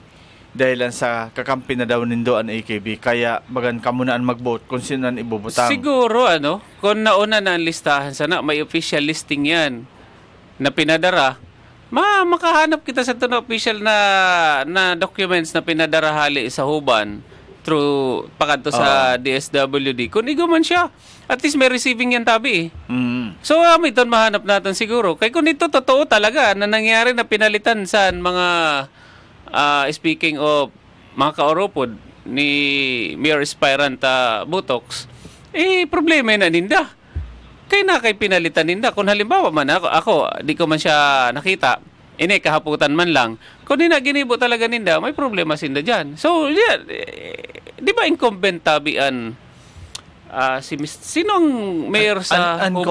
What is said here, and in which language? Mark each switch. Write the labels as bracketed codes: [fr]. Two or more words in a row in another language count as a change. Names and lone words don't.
[bik] Dahil sa kakampi na daw nindo ang AKB. Kaya bagan kamunaan mag-vote kung sino ang ibubutang. Siguro kung nauna na ang listahan sana, may official listing yan na pinadara, makahanap kita sa na official na documents na pinadara hali sa Huban through pakadto sa DSWD. Kung igo man siya, [en] at least [bik] may receiving yan tabi eh. So may ton mahanap natin siguro. [tl] Kaya kung ito totoo talaga na nangyari na pinalitan sa mga [en] speaking of [tl] mga kaoropod ni Mayor Aspirant Botox, [bik] problema na ninda. Kay pinalitan ninda. Kung halimbawa man ako di ko man siya nakita, kahaputan man lang. Kung di na ginibo talaga ninda, may problema sinda dyan. [en] So, yeah, [bik] di ba incumbent tabian sinong mayor sa Huban?